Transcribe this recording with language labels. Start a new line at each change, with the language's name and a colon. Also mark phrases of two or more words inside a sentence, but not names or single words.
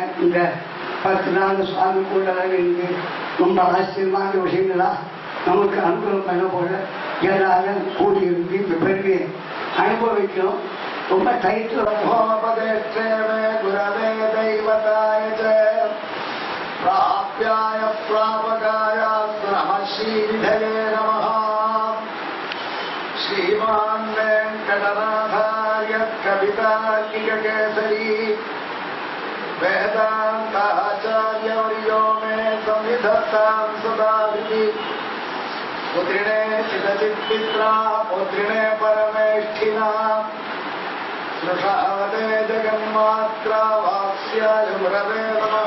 Tamil: இந்த 10 நாள் சுவாமி கூட இருந்து ரொம்ப ஆச்சரியமான விஷயங்களா நமக்கு அனுகூலம் பண்ண போல எல்லாரும் கூடி இருந்து இந்த பெருமையை அனுபவிக்கணும். ரொம்ப டைட்டில்
Sanskrit: गुरवे दैवताय प्राप्याय प्रापकाय नम श्रीविधये नमः. श्रीमान वेंकटनाथार्य कवितार्किककेसरी वेदांताचार्यवर्यो मे संविधत्तां सदाविधि पुत्रिणे चिदचित्पित्रा पुत्रिणे परमेष्ठिना स्नुषावते जगन्मात्रा वात्स्याय गुरवे नमः.